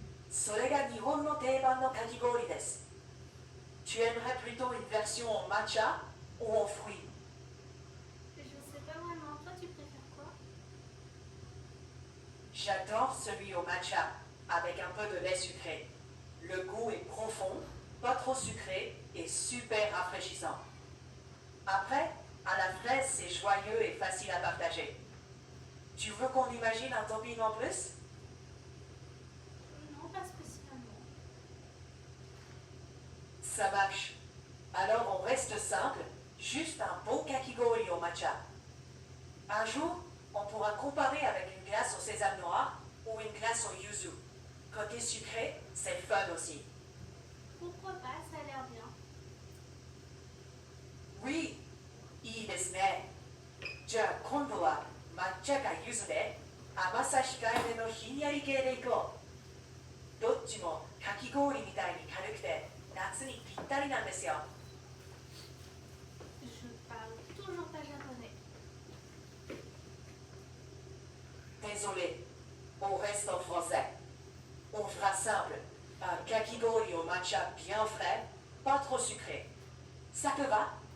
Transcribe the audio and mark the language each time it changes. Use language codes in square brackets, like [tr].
[ja] それが日本の定番のかき氷です。 [fr] Tu aimerais plutôt une version en matcha ou en fruits? Je sais pas vraiment, toi tu préfères quoi? J'adore celui au matcha, avec un peu de lait sucré. Le goût est profond, pas trop sucré et super rafraîchissant. Après, à la fraise, c'est joyeux et facile à partager. Tu veux qu'on imagine un topping en plus? Non, pas spécialement. Ça marche. Alors on reste simple, juste un bon kakigori au matcha. Un jour, on pourra comparer avec une glace au sésame noir ou une glace au yuzu. Côté sucré, c'est fun aussi. Pourquoi pas, ça a l'air bien. Oui, [ja] いいですね。じゃあ今度は抹茶か柚子で甘さ控えめのひんやり系でいこう。どっちもかき氷みたいに軽くて夏にぴったりなんですよ。 [fr] Je parle toujours pas japonais. Désolé, on reste en français. On fera simple. Un kakigori au matcha bien frais, pas trop sucré. Ça te va?